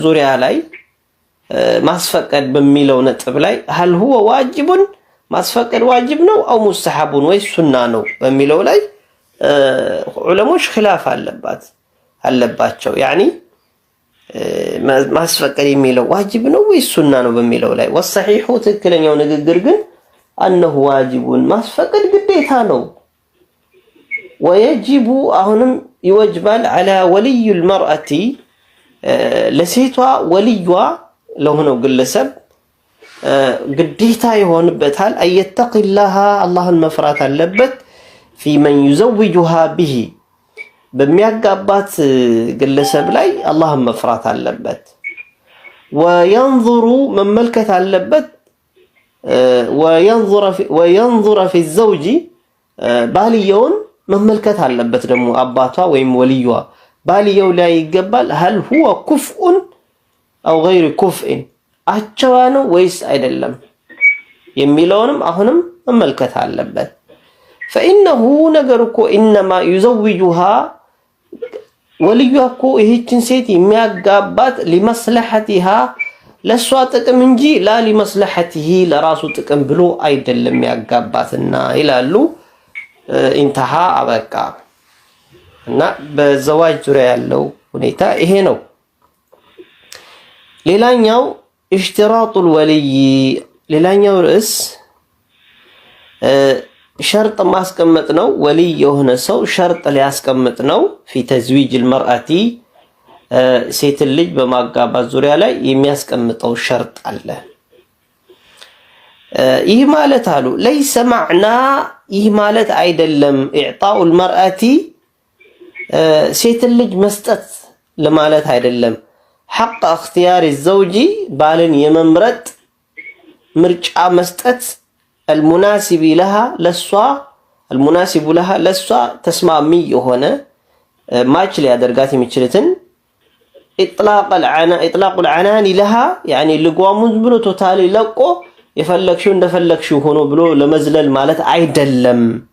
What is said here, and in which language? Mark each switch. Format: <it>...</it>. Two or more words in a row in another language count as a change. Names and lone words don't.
<am>ዙሪያ ላይ ማስፈቀድ በሚለው ነጥብ ላይ</am> <ar>هل هو واجب</ar> <am>ማስፈቀድ ዋጅብ ነው አው ሙስተሐቡን ወይ ሱና ነው በሚለው ላይ ዑለሞች ኺላፍ አለባቸው ያኒ ማስፈቀድ የሚለው ዋጅብ ነው ወይ ሱና ነው በሚለው ላይ ወሰሒሁ ትክክለኛው ንግግር ግን</am> <ar>انه واجبون</ar> <am>ማስፈቀድ ግዴታ ነው ويجب አሁንም ይወጅባል</am> <ar>على ولي المرأة</ar> <am>ለሴቷ ወልዩዋ ለሆነው ግለሰብ ግዴታ ይሆንበታል አየተቂላህ አላህን መፍራት አለበት</am> <ar>في من يزوجها به</ar> <am>በሚያጋባት ግለሰብ ላይ አላህን መፍራት አለበት وينظر መመልከት አለበት</am> <ar>وينظر في الزوج</ar> <am>ባልየውን መመልከት አለበት ደግሞ አባቷ ወይም ወልዩዋ ባልየው ላይ ይገባል هل</am> <ar>هو كفء أو غير كفء</ar> <am>አቻዋ ነው ወይስ አይደለም የሚለውንም አሁንም መመልከት አለበት فإنه ነገርኮ</am> <ar>انما يزوجها</ar> <am>ወልዩዋ እኮ ይህችን ሴት የሚያጋባት لمصلحتها ለሷ ጥቅም እንጂ</am> <ar>لا لمصلحته</ar> <am>ለራሱ ጥቅም ብሎ አይደለም የሚያጋባትና ይላሉ انتهى አበቃ እና በዘዋጅ ዙሪያ ያለው ሁኔታ ይሄ ነው ሌላኛው</am> <ar>اشتراط الولي</ar> <am>ሌላኛው ርዕስ ሸርጥ ማስቀመጥ ነው ወሊ የሆነ ሰው ሸርጥ ሊያስቀምጥ ነው</am> <ar>في تزويج المرأة</ar> <am>ሴት ልጅ በማጋባት ዙሪያ ላይ የሚያስቀምጠው ሸርጥ አለ ይህ ማለት አሉ</am> <ar>ليس معنى</ar> <am>ይህ ማለት አይደለም</am> <ar>اعطاء المرأة</ar> <am>ሴት ልጅ መስጠት ለማለት አይደለም</am> <ar>حق اختيار الزوج</ar> <am>ባልን የመምረጥ ምርጫ መስጠት</am> <ar>المناسب لها</ar> <am>ለሷ ተስማሚ የሆነ ማች ሊያደርጋት የሚችልትን</am> <ar>اطلاق العنان لها يعني</ar> <am>ልጓሙን ብሎ ቶታሊ ለቆ የፈለግሽው እንደፈለግሽው ሆኖ ብሎ ለመዝለል ማለት አይደለም</am>